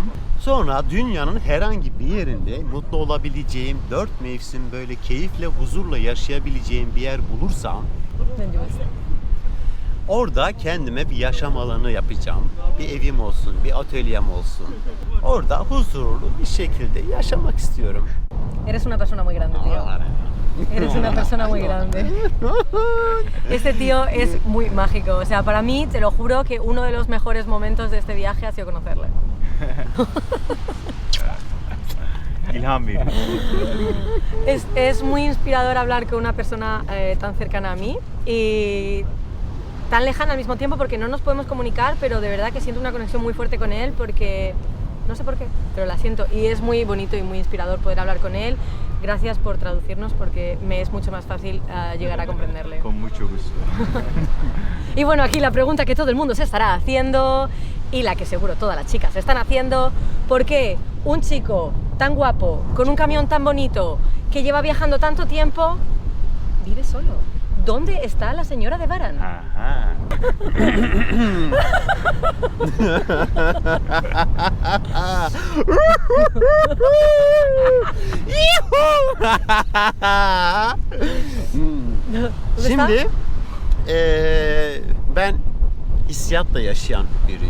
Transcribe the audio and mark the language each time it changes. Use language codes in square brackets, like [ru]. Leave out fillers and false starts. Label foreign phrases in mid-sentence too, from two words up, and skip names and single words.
[tr] Sonra dünyanın herhangi bir yerinde mutlu olabileceğim, 4 mevsim böyle keyifle, huzurla yaşayabileceğim bir yer bulursam orada kendime bir yaşam alanı yapacağım. Bir evim olsun, bir atölyem olsun. Orada huzurlu bir şekilde yaşamak istiyorum. [es] Eres una persona muy grande, tío. Eres una persona muy grande. Este tío es muy mágico. O sea, para mí, te lo juro que uno de los mejores momentos de este viaje ha sido conocerle. [tr] İlham veriyor. [es] Es muy inspirador hablar con una persona tan cercana a mí y tan lejana al mismo tiempo porque no nos podemos comunicar, pero de verdad que siento una conexión muy fuerte con él porque no sé por qué, pero la siento y es muy bonito y muy inspirador poder hablar con él. Gracias por traducirnos porque me es mucho más fácil llegar a comprenderle. Con mucho gusto. Y bueno, aquí la pregunta que todo el mundo se estará haciendo y la que seguro todas las chicas se están haciendo: ¿por qué un chico tan guapo, con un camión tan bonito, que lleva viajando tanto tiempo, vive solo? ¿Dónde está la señora de Baran? Aha. [tr] Şimdi ben hissiyatla yaşayan biriyim.